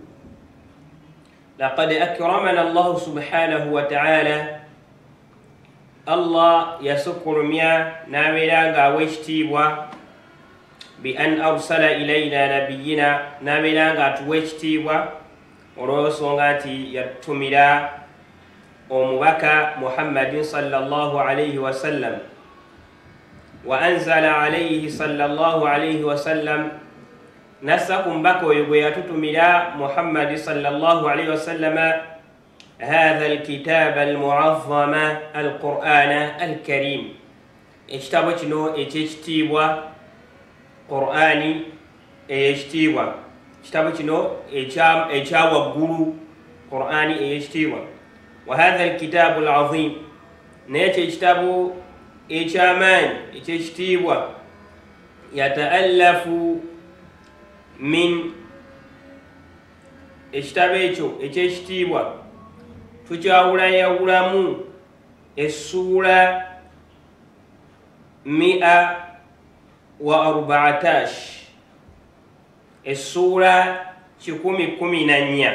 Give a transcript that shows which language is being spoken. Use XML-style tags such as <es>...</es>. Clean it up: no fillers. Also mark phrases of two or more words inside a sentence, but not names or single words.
<ar>لقد أكرمنا الله سبحانه وتعالى,</ar> <lg>Allah yasukkulumya n'abeera ng'awa ekitiibwa bi</lg> <ar>أن أرسل إلينا نبينا,</ar> <lg>n'abeera ng'atuwa ekitiibwa olw'ensonga nti yatumira omubaka</lg> <ar>محمد صلى الله عليه وسلم وأنزل عليه صلى الله عليه وسلم,</ar> <lg>nassa ku mubaka oyo gwe yatutumira</lg> <ar>محمد صلى الله عليه وسلم هذا الكتاب المعظم القرآن الكريم.</ar> <lg>ekitabo kino ekyekitiibwa Qur'ani eyekitiibwa, ekitabo kino ekyawaggulu Qur'ani eyekitiibwa.</lg> <ar>وهذا الكتاب العظيم,</ar> <lg>naye ekyo ekitabo ekyamaanyi ekyekitiibwa.</lg> <ar>يتألف من,</ar> <lg>ekitabo ekyo ekyekitiibwa tukyawulayawulamu essuula 114, essuula 114.</lg>